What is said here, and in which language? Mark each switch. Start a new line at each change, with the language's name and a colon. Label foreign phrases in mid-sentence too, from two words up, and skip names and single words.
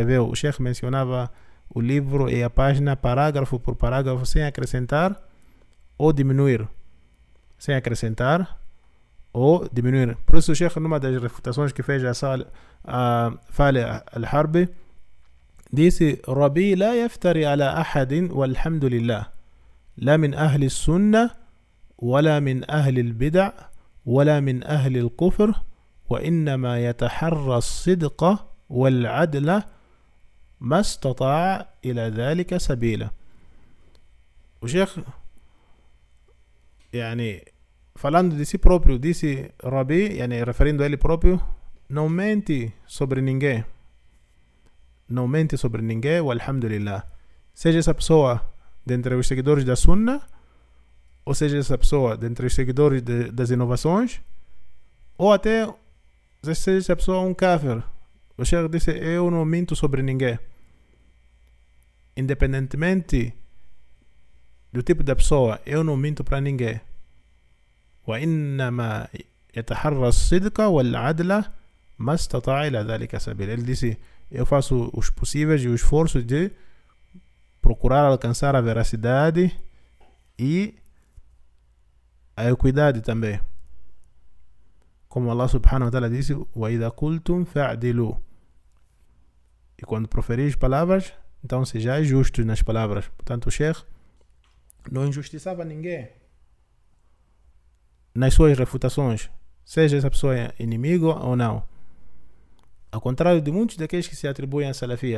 Portuguese: O Sheikh mencionava o livro e a página parágrafo por parágrafo sem acrescentar ou diminuir. Por isso o Sheikh, numa das refutações que fez a Fale al-Harbi, disse:
Arabic: ربيع لا يفتري على أحد والحمد لله لا من أهل السنة ولا من أهل البدع ولا من أهل الكفر وإنما يتحرى الصدق والعدل ما استطاع إلى ذلك سبيلا.
Portuguese: O Sheikh, falando de si próprio, disse: Rabi, referindo a ele próprio, não mente sobre ninguém, walhamdulillah. Seja essa pessoa dentre os seguidores da Sunna, ou seja essa pessoa dentre os seguidores das inovações, ou até seja essa pessoa um kafir. O Sheikh disse: eu não minto sobre ninguém, independentemente do tipo da pessoa, eu não minto para ninguém.
Arabic: وإنما يتحرى الصدق والعدل ما استطاع إلى ذلك سبيل.
Portuguese: Ele disse: eu faço os possíveis e o esforço de procurar alcançar a veracidade e a equidade também. Como
Arabic: الله سبحانه وتعالى
Portuguese: disse:
Arabic: وَإِذَا قُلْتُمْ فَاعْدِلُوا.
Portuguese: E quando proferir palavras, então sejais justos nas palavras. Portanto, o Sheikh não injustiçava ninguém. nas suas refutações, seja essa pessoa inimigo ou não. Ao contrário de muitos daqueles que se atribuem a salafia.